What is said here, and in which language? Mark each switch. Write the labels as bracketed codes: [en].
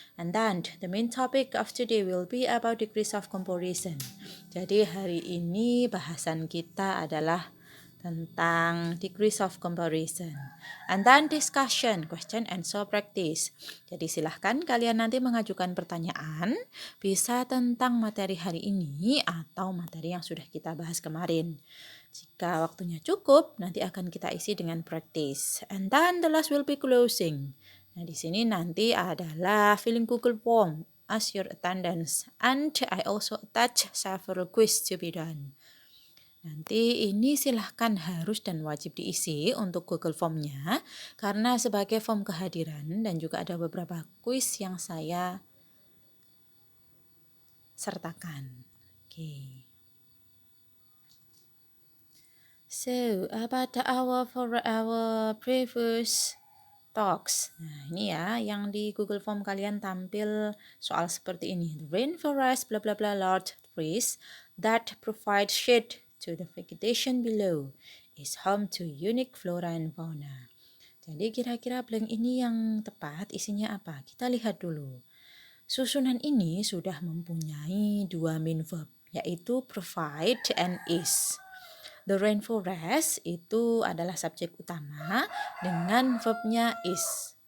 [en] And then the main topic of today will be about degrees of comparison. [id] Jadi hari ini bahasan kita adalah tentang degrees of comparison. [en] And then discussion, question answer practice. [id] Jadi silahkan kalian nanti mengajukan pertanyaan, bisa tentang materi hari ini atau materi yang sudah kita bahas kemarin. Jika waktunya cukup, nanti akan kita isi dengan practice. [en] And then the last will be closing. [id] Nah, di sini nanti adalah [en] filling Google Form as your attendance. And I also attach several quiz to be done. [id] Nanti ini silahkan harus dan wajib diisi untuk Google Form-nya karena sebagai form kehadiran dan juga ada beberapa kuis yang saya sertakan. Oke. [en] So, about our previous talks. [id] Nah, ini ya yang di Google Form kalian tampil soal seperti ini. [en] The rainforest bla bla bla large trees that provide shade to the vegetation below is home to unique flora and fauna. [id] Jadi kira-kira blank ini yang tepat isinya apa? Kita lihat dulu. Susunan ini sudah mempunyai dua main verb, yaitu provide and is. The rainforest itu adalah subjek utama dengan verbnya is.